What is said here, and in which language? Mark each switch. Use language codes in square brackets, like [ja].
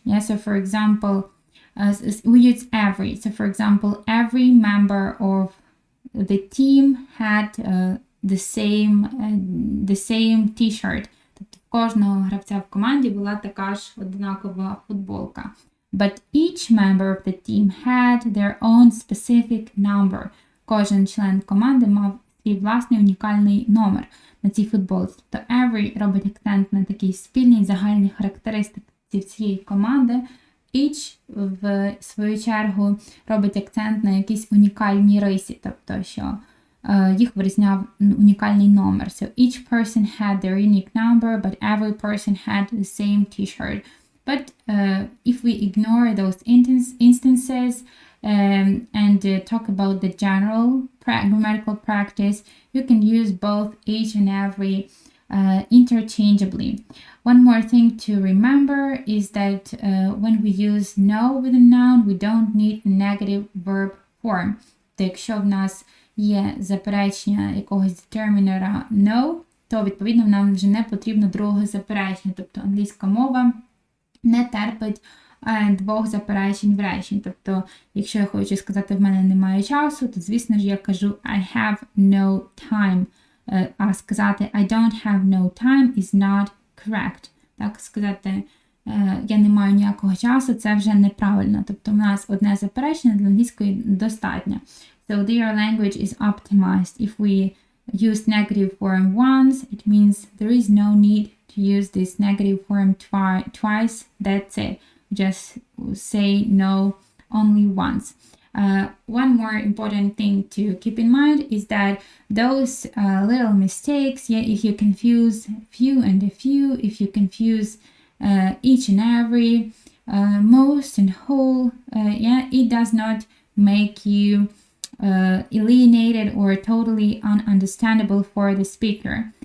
[en] Yeah, so for example, we use every. So for example, every member of the team had the same t-shirt. [uk] Тобто в кожного гравця в команді була така ж однакова футболка. [en] But each member of the team had their own specific number. [uk] Кожен член команди мав свій власний унікальний номер на цій футболці. Тобто every робить акцент на такій спільній загальній характеристиці всієї команди. Each, в свою чергу, робить акцент на якісь унікальні риси, тобто, що їх вирізняв унікальний номер. [en] So each person had their unique number, but every person had the same t-shirt. But if we ignore those instances and talk about the general grammatical practice, you can use both each and every interchangeably. One more thing to remember is that when we use no with a noun, we don't need a negative verb form. [uk] То якщо в нас є заперечення якогось determiner no, то відповідно нам вже не потрібно другого заперечення. Тобто англійська мова не терпить двох заперечень в реченні. Тобто, якщо я хочу сказати, в мене немає часу, то, звісно ж, я кажу [en] I have no time. [uk] А сказати [en] I don't have no time is not correct. [uk] Так, сказати я не маю ніякого часу, це вже неправильно. Тобто, у нас одне заперечення для англійської достатньо. [en] So, their language is optimized. If we use negative form once, it means there is no need to use this negative form twice. That's it. Just say no only once. One more important thing to keep in mind is that those little mistakes, yeah, if you confuse few and a few, if you confuse each and every, most and whole, yeah, it does not make you alienated or totally ununderstandable for the speaker.